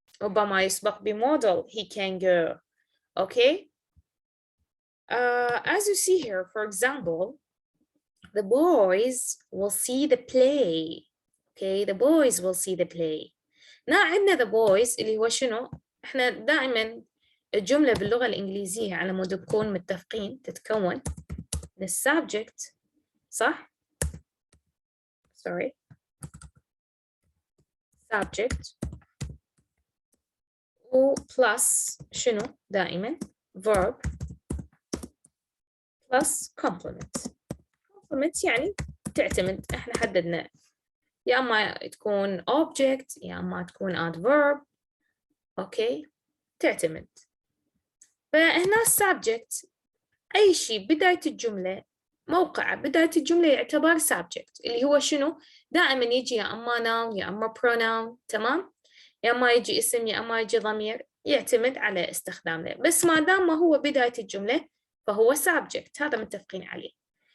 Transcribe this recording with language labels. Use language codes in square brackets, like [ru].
[ar] ربما يسبق بمودal [en] he can go. Okay. As you see here, for example, the boys will see the play. Okay, the boys will see the play. [ar] عندنا the boys اللي هو شنو؟ احنا دائما الجملة باللغة الإنجليزية على مود نكون متفقين تتكون من subject، صح؟ [en] Sorry. [ar] subject و plus شنو دائما verb plus complement. complement يعني تعتمد، احنا حددنا يا اما تكون object يا اما تكون adverb. اوكي، تعتمد. فهنا subject اي شيء بداية الجملة، موقع بداية الجملة يعتبر subject اللي هو شنو؟ دائما يجي يا اما noun يا اما pronoun، تمام؟ يا اما يجي اسم يا اما يجي ضمير، يعتمد على استخدامه، بس ما دام ما هو بداية الجملة فهو subject، هذا متفقين عليه.